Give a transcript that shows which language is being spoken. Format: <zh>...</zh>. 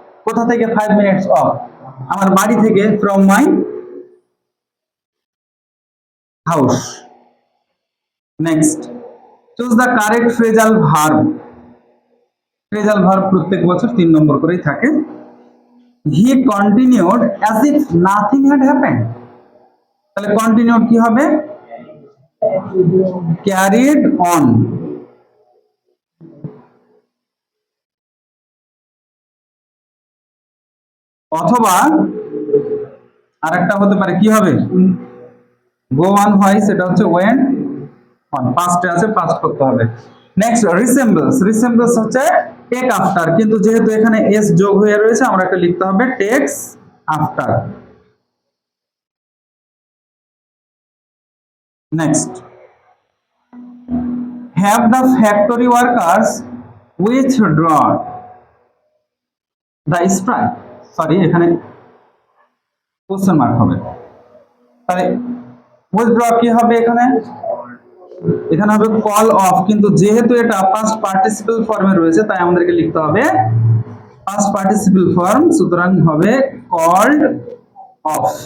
<bn>কোথা থেকে</bn> <en>5 minutes walk?</en> <bn>আমার বাড়ি থেকে,</bn> <en>From my house. Next, choose the correct phrasal verb.</en> <bn>Phrasal verb প্রত্যেক বছর 3 নম্বর করেই থাকে।</bn> <en>He continued as if nothing had happened।</en> <bn>তাহলে continued কি হবে?</bn> <en>Carried on।</en> <bn>অথবা আরেকটা হতে পারে, কি হবে? go on হয়, সেটা হচ্ছে went on, পাস্টে আছে, পাস্ট করতে হবে। নেক্সট, রিসেম্বলস হচ্ছে টেক আফটার, কিন্তু যেহেতু এখানে এস যোগ হয়ে রয়েছে আমরা একটা লিখতে হবে takes after.</bn> <en>Next, have the factory workers withdrawn the strike।</en> <bn>Sorry, এখানে কোশ্চেন মার্ক হবে। তাহলে withdraw কি হবে এখানে? এখানে হবে কল অফ, কিন্তু যেহেতু এটা পাস্ট পার্টিসিপল ফর্মে রয়েছে তাই আমাদেরকে লিখতে হবে পাস্ট পার্টিসিপল ফর্ম, সুতরাং হবে কল্ড অফ।</bn>